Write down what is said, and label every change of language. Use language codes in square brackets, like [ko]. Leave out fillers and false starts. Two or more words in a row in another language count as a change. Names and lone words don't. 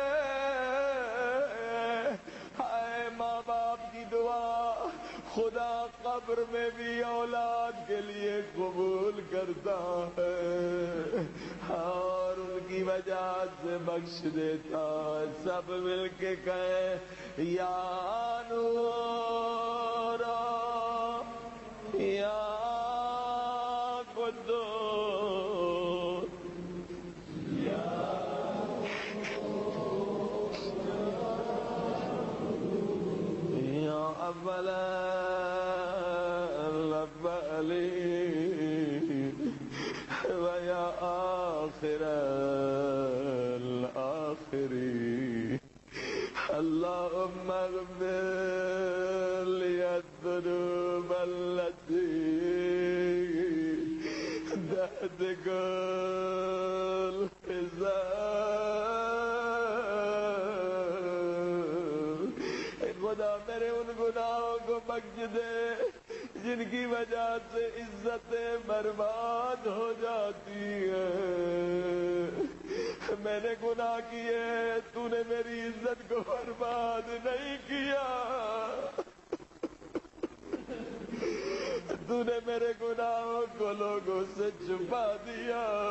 [ur] ہائے ماں باپ کی دعا خدا قبر میں بھی اولاد کے لیے قبول کرتا ہے اور ان کی وجہ سے بخش دیتا ہے۔ سب مل کے کہیں [ar] یا نور یا قدوس یا اول الاولین و یا آخر الاخرین اللهم اغفر لي الذنوب التي تهتك الحساب۔ [ur] خدا میرے ان گناہوں کو بخش دے جن کی وجہ سے عزتیں برباد ہو جاتی ہیں۔ میں نے گناہ کیے، تو نے میری عزت کو برباد نہیں کیا، تو نے میرے گناہوں کو لوگوں سے چھپا دیا۔